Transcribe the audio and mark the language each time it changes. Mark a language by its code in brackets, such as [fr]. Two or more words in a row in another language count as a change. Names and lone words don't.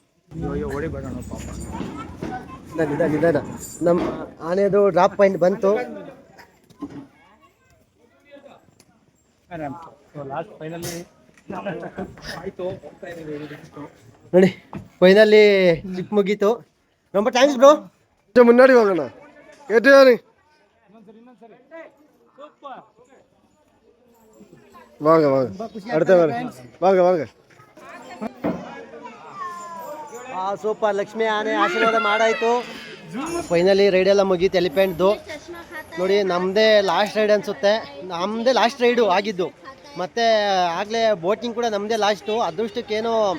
[kn] ನಿಧಾನ. ನಮ್ಮ ಆನೆದು [en] drop point [kn] ಬಂತು. ನೋಡಿ, [en] finally trip [kn] ಮುಗೀತು. [en] ரொம்ப thanks bro. [ta] முன்னாடி வாங்கண்ணா, கேட்டு வாங்க அடுத்த வாங்க. [kn] ಸೂಪರ್. ಲಕ್ಷ್ಮಿ ಆನೆ ಆಶೀರ್ವಾದ ಮಾಡಾಯಿತು. [en] finally ride [kn] ಎಲ್ಲ ಮುಗೀತು ಎಲಿಫೆಂಟ್ದು. ನೋಡಿ, ನಮ್ಮದೇ [en] last ride [kn] ಅನಿಸುತ್ತೆ. ನಮ್ಮದೇ [en] last ride [kn] ಆಗಿದ್ದು. ಮತ್ತು ಆಗಲೇ ಬೋಟಿಂಗ್ ಕೂಡ ನಮ್ಮದೇ ಲಾಸ್ಟು.